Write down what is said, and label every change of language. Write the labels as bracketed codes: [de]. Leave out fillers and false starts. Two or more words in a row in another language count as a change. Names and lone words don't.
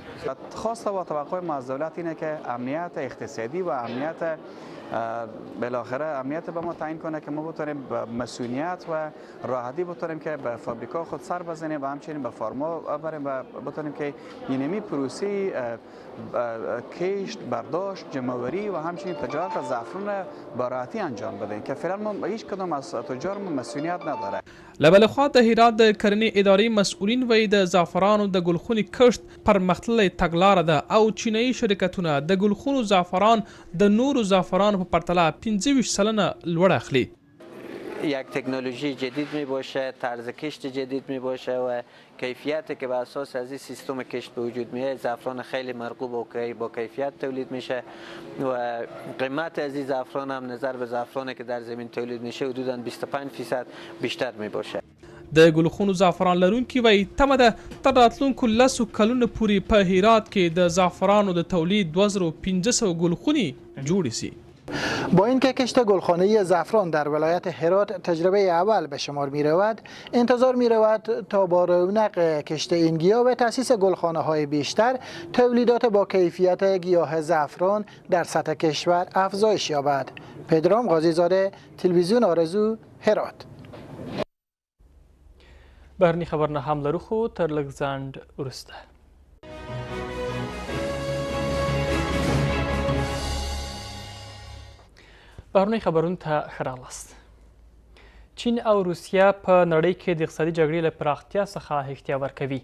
[fa] خواسته و توقع ما از دولت اینه که امنیت اقتصادی و امنیت بالاخره امنیت به ما تعیین کنه که ما بتونیم مسئولیت و راحتی بتونیم که به فابریکا خود سر بزنیم و همچنین به فارما بریم و بتونیم که اینمی پروسی کشت، برداشت، جمع‌آوری و همچنین تجارت زعفران با راحتی انجام بدیم که فعلا ما هیچ کدام از تجارمون مسئولیت نداره. [ps] له بلې خوا د هرات د کرنې ادارې مسؤلین وایي د زعفرانو د ګلخوني کښت پرمختللې تګلاره ده او چینایي شرکتونه د ګلخونو زعفران د نورو زعفرانو په پرتله 25 سلنه لوړ اخلي. [fa] یک تکنولوژی جدید می باشه، طرز کشت جدید می باشه و کیفیتی که بر اساس از این سیستم کشت به وجود میاد زعفران خیلی مرغوب و با کیفیت تولید میشه و قیمت از این زعفران هم نظر به زعفرانی که در زمین تولید میشه حدوداً 25% بیشتر می باشه. [ps] د ګلخونو زعفران لرونکي وایي تمه ده تر راتلونکو 10 کلونو پورې په هرات کې د زعفرانو د تولید 2500 ګلخونې جوړې سي. [fa] با اینکه کشت گلخانه‌ای زعفران در ولایت هرات تجربه اول به شمار می رود، انتظار می رود تا با رونق کشت این گیاه و تأسیس گلخانه‌های بیشتر تولیدات با کیفیت گیاه زعفران در سطح کشور افزایش یابد. پدرام قاضی‌زاده، تلویزیون آرزو، هرات. [ps] بهرني خبرونه هم لرو خو تر لږ ځنډ وروسته. بهرني خبرونو ته ښه راغلاست. چین او روسیه په نړۍ کې د اقتصادي جګړې له پراختیا څخه احتیا ورکوي.